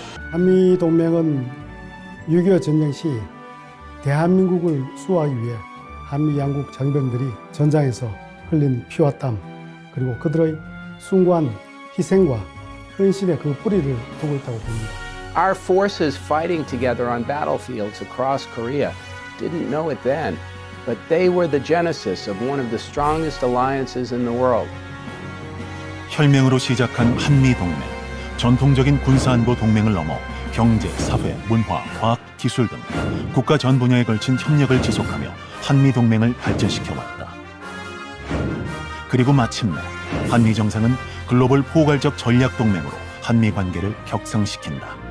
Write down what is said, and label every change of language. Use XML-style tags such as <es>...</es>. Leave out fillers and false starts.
<ko>한미동맹은 6.25 전쟁 시 대한민국을 수호하기 위해 한미 양국 장병들이 전장에서 흘린 피와 땀 그리고 그들의 숭고한 희생과 헌신의 그 뿌리를 두고 있다고 봅니다.</ko> <en>Our forces fighting together on battlefields across Korea didn't know it then, but they were the genesis of one of the strongest alliances in the world.</en> <ko>혈맹으로 시작한 한미 동맹. 전통적인 군사안보 동맹을 넘어 경제, 사회, 문화, 과학, 기술 등 국가 전 분야에 걸친 협력을 지속하며 한미 동맹을 발전시켜왔다. 그리고 마침내 한미 정상은 글로벌 포괄적 전략 동맹으로 한미 관계를 격상시킨다.</ko>